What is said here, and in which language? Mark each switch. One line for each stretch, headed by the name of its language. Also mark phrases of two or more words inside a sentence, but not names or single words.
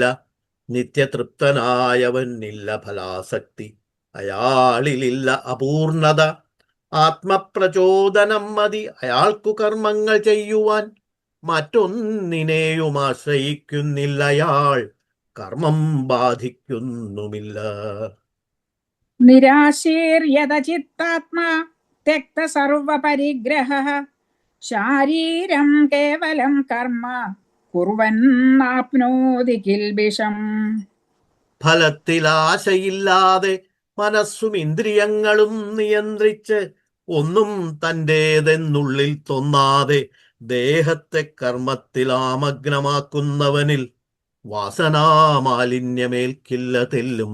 Malayalam: നിത്യതൃപ്തനായവനില്ല ഫലാസക്തി, അയാളിലില്ല അപൂർണത. ആത്മപ്രചോദനം മതി അയാൾക്കു കർമ്മങ്ങൾ ചെയ്യുവാൻ. മറ്റൊന്നിനെയും ആശ്രയിക്കുന്നില്ല അയാൾ, കർമ്മം ബാധിക്കുന്നുമില്ല.
Sanskrit: निराशीर्यदचित्तात्मा त्यक्तसर्वपरिग्रहः शारीरं केवलं कर्म कुर्वन्नाप्नोति किल्बिषम्.
Malayalam: ഫലത്തിലാശയില്ലാതെ മനസ്സും ഇന്ദ്രിയങ്ങളും നിയന്ത്രിച്ച് ഒന്നും തൻ്റേതെന്നുള്ളിൽ തോന്നാതെ ദേഹത്തെ കർമ്മത്തിൽ ആമഗ്നമാക്കുന്നവനിൽ വാസനാമാലിന്യമേൽക്കില്ല തെല്ലും.